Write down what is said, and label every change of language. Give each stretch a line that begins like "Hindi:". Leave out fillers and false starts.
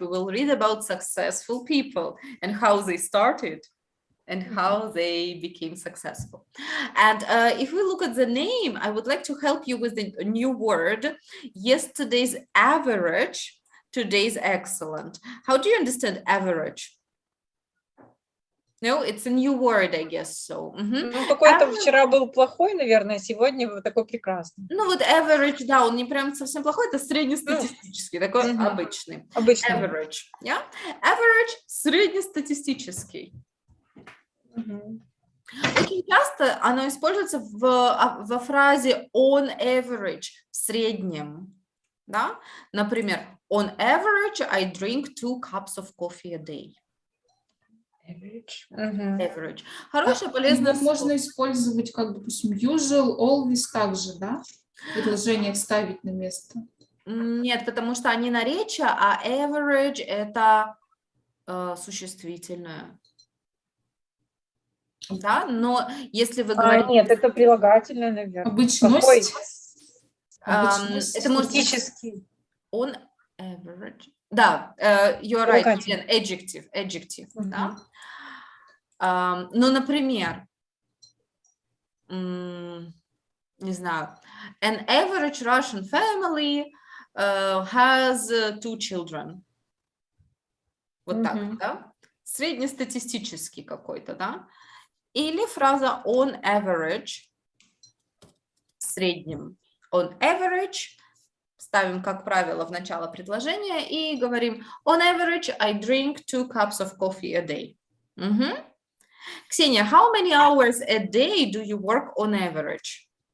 English: We will read about successful people and how they started and how they became successful. And if we look at the name, I would like to help you with a new word. Yesterday's average, today's excellent. How do you understand average? No, it's a new word, I guess so.
Russian: Ну, какой-то вчера был плохой, наверное, сегодня вот такой прекрасный. Ну, вот average, да, он не прям совсем плохой, это среднестатистический, такой обычный. Обычный.
English: Average, yeah?
Russian: Average среднестатистический. Очень часто оно используется во фразе on average, в среднем, да?
English: Например, on average, I drink 2 cups of coffee a day. Average.
Russian: Хорошее, полезное слово. Можно использовать, как, допустим, usual, always также, да? В предложениях ставить на место. Нет, потому что они наречия, а average – это существительное. Да, но если вы говорите... Нет, это прилагательное, наверное. Обычность. Это может быть on average. Да,
English: you're right, adjective, да.
Russian: Ну, например, не знаю,
English: an average Russian family has 2 children.
Russian: Вот так, да? Среднестатистический какой-то, да? Или фраза on average, в среднем.
English: On average,
Russian: ставим, как правило, в начало предложения и говорим
English: on average, I drink 2 cups of coffee a day. Ksenia, how many hours a day do you work on average?